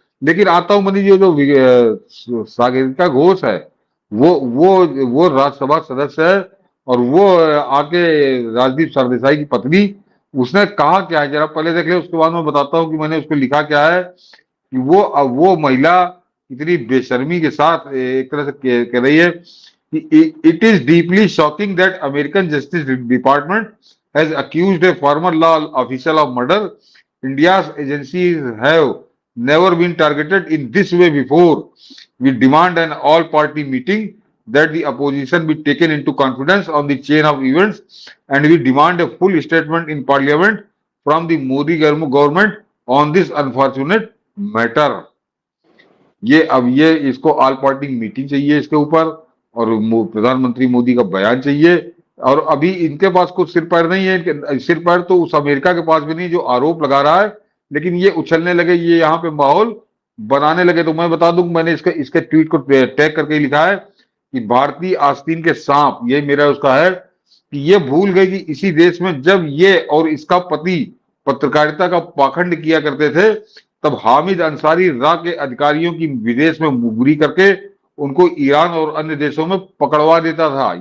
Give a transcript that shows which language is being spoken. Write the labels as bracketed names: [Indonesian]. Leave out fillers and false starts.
[Hindi] लेकिन आता हूं मनीष जी, जो सागरिका घोष है, वो राज्यसभा सदस्य है और वो आके राजदीप सरदेसाई की पत्नी, उसने कहा क्या है जरा पहले देख ले, उसके बाद मैं बताता हूँ कि मैंने उसको लिखा क्या है। कि वो महिला इतनी बेशर्मी के साथ एक तरह से कह रही है कि [English] It is deeply shocking that American justice department has accused a former law officer of murder. India's agencies have never been targeted in this way before. We demand an all-party meeting, that the opposition be taken into confidence on the chain of events, and we demand a full statement in parliament from the Modi government on this unfortunate matter. [Hindi] ये इसको all party meeting चाहिए इसके ऊपर, और प्रधानमंत्री मोदी का बयान चाहिए। और अभी इनके पास कुछ सिर पैर नहीं है, इनके सिर पैर तो उस अमेरिका के पास भी नहीं जो आरोप लगा रहा है। लेकिन ये उछलने लगे, ये यहाँ पे माहौल बनाने लगे। तो मैं बता दूं, मैंने इसके ट्वीट को टैग करके लिखा है कि भारतीय आस्तीन के सांप, ये मेरा उसका है कि ये भूल गए कि इसी देश में जब ये और इसका पति पत्रकारिता का पाखंड किया करते थे, तब हामिद अंसारी रा के अधिकारियों की विदेश में मुखबिरी करके उनको ईरान और अन्य देशों में पकड़वा देता था।